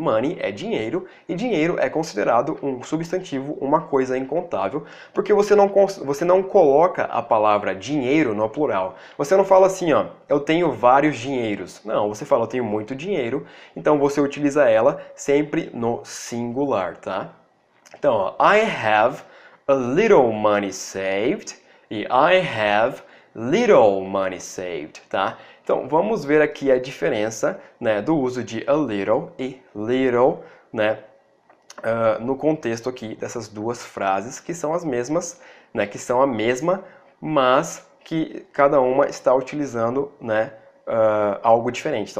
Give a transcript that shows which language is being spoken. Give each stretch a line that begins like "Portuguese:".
Portuguese: Money é dinheiro, e dinheiro é considerado um substantivo, uma coisa incontável, porque você não coloca a palavra dinheiro no plural. Você não fala assim, ó, eu tenho vários dinheiros. Não, você fala, eu tenho muito dinheiro, então você utiliza ela sempre no singular, tá?
English: Então, ó, I have a little money saved e I have little money saved, tá?
Portuguese: Então, vamos ver aqui a diferença, né, do uso de a little e little, né, no contexto aqui dessas duas frases, que são as mesmas, né, que são a mesma, mas que cada uma está utilizando, né, algo diferente.